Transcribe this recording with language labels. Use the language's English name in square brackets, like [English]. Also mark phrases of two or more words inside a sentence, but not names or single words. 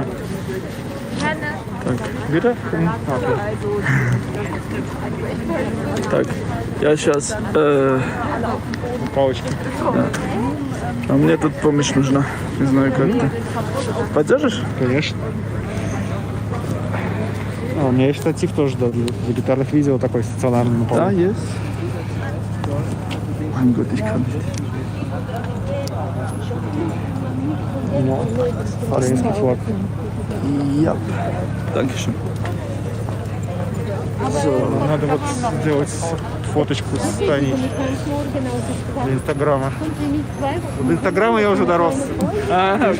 [Russian] Да. Так, где? Так, я сейчас... Палочки. Да. А мне тут помощь нужна. Не знаю, как ты. Поддержишь? Конечно. У меня есть штатив тоже, да, для гитарных видео такой стационарный. Да, есть. [German] Mein Gott, ich kann nicht. [Russian] Украинский флаг. [German] Ja. Dankeschön. [Russian] Надо вот сделать фоточку с Таней для Инстаграма. До Инстаграма я уже дорос. Окей.